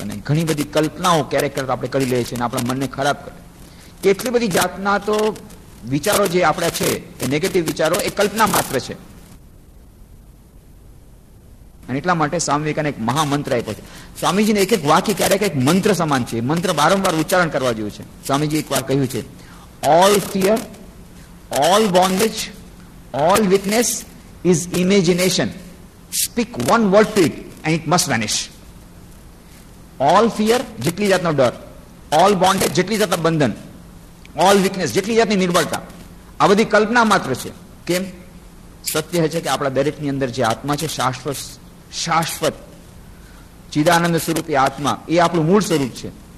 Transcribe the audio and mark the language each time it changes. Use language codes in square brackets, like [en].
[gu] અને ઘણી બધી કલ્પનાઓ ક્યારેક આપણે કરી લઈએ છીએ અને આપણા મનને ખરાબ કરે. કેટલી બધી જાતના તો વિચારો જે આપણા છે એ નેગેટિવ વિચારો એ કલ્પના માત્ર છે. અને એટલા માટે સ્વામી વિવેકાનંદે એક મહામંત્ર આપ્યો છે. સ્વામીજીને એક વાક્ય ક્યારેક એક મંત્ર સમાન છે. મંત્ર વારંવાર ઉચ્ચારણ કરવા જેવું છે. સ્વામીજી એક વાર કહ્યું છે, [en] all fear, all bondage, all weakness is imagination. Speak one word to it and it must vanish. All fear, [gu] જેટલી જાતનો ડર, [en] all bondage, [gu] જેટલી જાતના બંધન, [en] all weakness, [gu] જેટલી જાતની નિર્બળતા, આ બધી કલ્પના માત્ર છે. કેમ? સત્ય છે કે આપણા દરેકની અંદર જે આત્મા છે, શાશ્વત ચિદાનંદ સ્વરૂપ એ આત્મા, એ આપણું મૂળ સ્વરૂપ છે.